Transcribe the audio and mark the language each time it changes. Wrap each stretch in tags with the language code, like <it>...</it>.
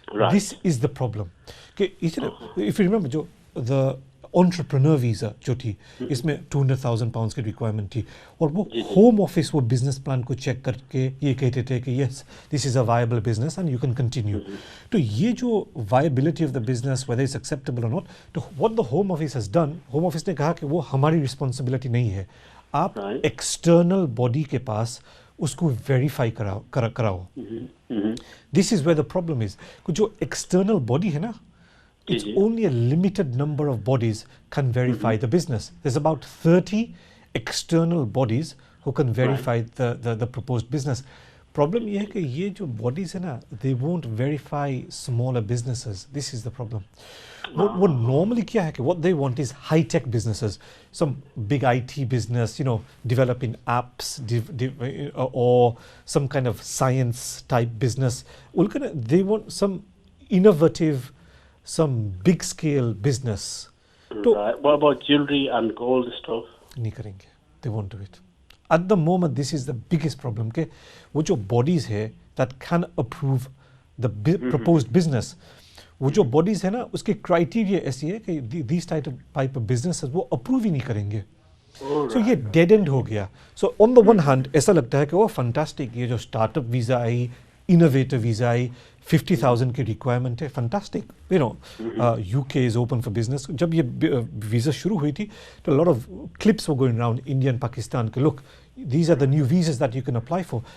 <en>this is the problem</en> <hi>कि</hi> <en>if you remember</en> <hi>जो the entrepreneur visa जो थी, इसमें 200,000 पाउंड्स की रिक्वायरमेंट थी, और वो होम ऑफिस वो बिजनेस प्लान को चेक करके ये कहते थे कि</hi> <en>Yes this is a viable business and you can continue.</en> <hi>तो ये जो</hi> <en>viability of the business whether is acceptable</en> <hi>और नॉट, तो</hi> <en>what the home office has done,</en> <hi>home office ने कहा कि वो हमारी रिस्पॉन्सिबिलिटी नहीं है, आप एक्सटर्नल बॉडी के पास उसको वेरीफाई कराओ।</hi> <en>this is where the problem is,</en> <hi>जो एक्सटर्नल बॉडी है ना,</hi> <en>it's only a limited number of bodies can verify the business. There's about 30 external bodies who can verify the proposed business. Problem</en> <hi>ये है कि ये जो bodies है ना,</hi> <en>they won't verify smaller businesses. This is the problem.</en> <hi>वो normally क्या है कि</hi> <en>what they want is high tech businesses, some big IT business, you know, developing apps, or some kind of science type business. They want some innovative, some big scale business. Right. What about jewelry and gold stuff?</en> <hi>नहीं करेंगे.</hi> <en>They won't do it. At the moment, this is the biggest problem.</en> <hi>के वो जो bodies है</hi> <en>that can approve the proposed business,</en> <hi>वो जो bodies है ना उसके criteria ऐसी है कि</hi> <en>these type of businesses</en> <hi>वो approve ही नहीं करेंगे. So ये</hi> <en>dead end</en> <hi>हो गया.</hi> <en>So on the one hand</en> <hi>ऐसा लगता है कि वो fantastic, ये जो startup visa आई, innovator visa आई, 50,000 की requirement है, fantastic.</hi> <en>You know, UK is open for business.</en> <hi>जब ये visa शुरू हुई थी, तो</hi> <en>a lot of clips were going around India and Pakistan</en> <hi>कि</hi> <en>look, these are the new visas that you can apply for.</en>